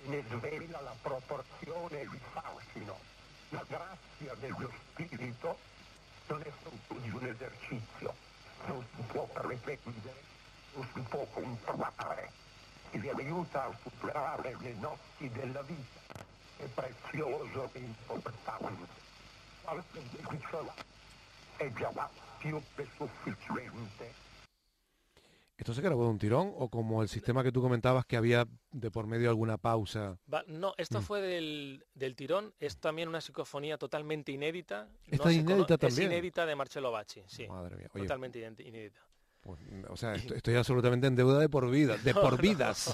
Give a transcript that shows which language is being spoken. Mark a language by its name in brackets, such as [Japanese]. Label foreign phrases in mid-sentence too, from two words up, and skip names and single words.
[Italian] ne svela la proporzione e il fascino. La grazia dello spirito non è frutto di un esercizio, non si può pretendere, non si può comprare, e vi aiuta a superare le notti della vita. È prezioso e importante. Qualche briciola è già più che sufficiente. [Spanish] ¿Esto se grabó de un tirón o como el sistema que tú comentabas que había de por medio alguna pausa? No, esto fue del tirón, es también una psicofonía totalmente inédita. ¿Esta es inédita también? Es inédita de Marcello Bacci, sí. Madre mía. Oye, totalmente inédita. pues, o sea, estoy absolutamente en deuda de por vida, de por vidas.